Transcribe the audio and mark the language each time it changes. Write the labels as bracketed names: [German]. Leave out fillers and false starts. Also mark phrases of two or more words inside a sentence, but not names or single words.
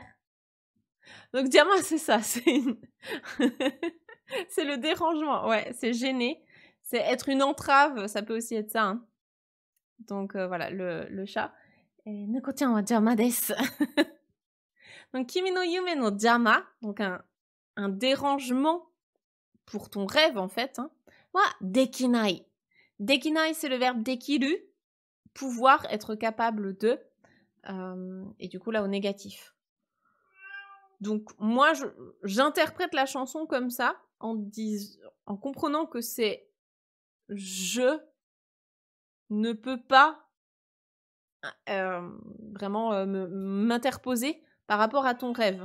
[French] Donc jama, c'est ça, c'est c'est le dérangement, ouais, c'est gêner. C'est être une entrave, ça peut aussi être ça. Hein. Donc voilà, le chat. [Japanese] 猫ちゃんは邪魔です. [French] Donc [Japanese] 君の夢の邪魔, [French] donc un dérangement pour ton rêve en fait. Hein. [Japanese] はできない. [French] Dekinai, c'est le verbe dekiru, pouvoir, être capable de. Et du coup là au négatif. Donc moi j'interprète la chanson comme ça en comprenant que c'est je ne peux pas vraiment m'interposer par rapport à ton rêve.